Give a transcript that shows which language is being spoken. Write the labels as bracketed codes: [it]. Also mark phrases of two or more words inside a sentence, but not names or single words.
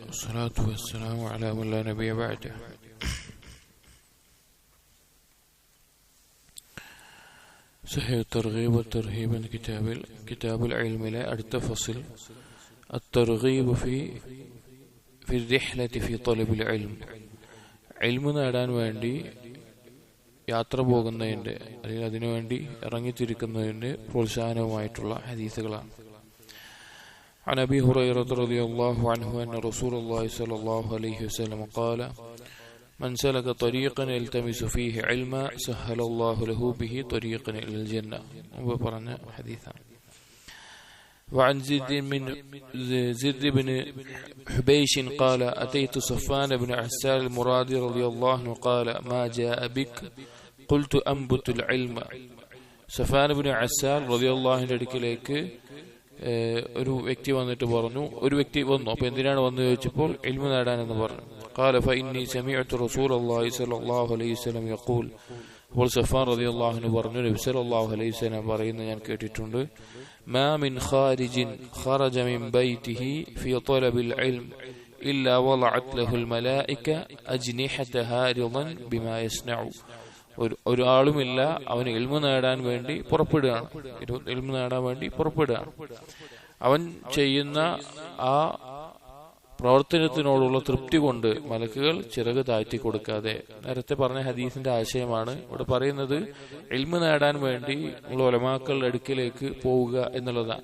[ar] والصلاة والسلام على من لا نبي بعده. صحيح الترغيب والترهيب من كتاب العلم لا [ml] അടുത്ത ഫസിൽ [ar] الترغيب في الرحلة في طلب العلم. [ml] ഇൽമു നേടാൻ വേണ്ടി യാത്ര പോകുന്നതിന്റെ അല്ലെങ്കിൽ അതിനുവേണ്ടി ഇറങ്ങിത്തിരിക്കുന്നതിന്റെ പ്രോത്സാഹനവുമായിട്ടുള്ള ഹദീസുകളാണ്. [ar] عن أبي هريرة رضي الله عنه أن رسول الله صلى الله عليه وسلم قال: من سلك طريقا يلتمس فيه علما سهل الله له به طريقا إلى الجنة. وبرنا حديثا. وعن زيد بن حبيش قال: أتيت صفان بن عسال المرادي رضي الله عنه قال: ما جاء بك؟ قلت: أنبت العلم. صفان بن عسال رضي الله عنه [ml] അടുക്കലേക്ക് ഒരു വ്യക്തി വന്നിട്ട് പറഞ്ഞു, ഒരു വ്യക്തി വന്നു. അപ്പൊ എന്തിനാണ് വന്നു ചോദിച്ചപ്പോൾ ഇൽമു നേടാനെന്ന് പറഞ്ഞു. [ar] قال فإني سمعت رسول الله صلى الله عليه وسلم يقول. [ml] അപ്പോൾ സഫാൻ [ar] رضي الله عنه [ml] പറഞ്ഞു, നബി [ar] صلى الله عليه وسلم [ml] പറയുന്നത് ഞാൻ കേട്ടിട്ടുണ്ട്. [ar] ما من خارج خرج من بيته في طلب العلم إلا وضعت له الملائكة أجنحتها رضا بما يصنع. [ml] ഒരാളുമില്ല, അവന് ഇൽമു നേടാൻ വേണ്ടി പുറപ്പെടുകയാണ്. അവൻ ചെയ്യുന്ന ആ പ്രവർത്തനത്തിനോടുള്ള തൃപ്തി കൊണ്ട് മലക്കുകൾ ചിറക് താഴ്ത്തി കൊടുക്കാതെ. നേരത്തെ പറഞ്ഞ ഹദീസിന്റെ ആശയമാണ് ഇവിടെ പറയുന്നത്. ഇൽമു നേടാൻ വേണ്ടി ഉള്ള ഉലമാക്കളുടെ അടുക്കിലേക്ക് പോവുക എന്നുള്ളതാണ്.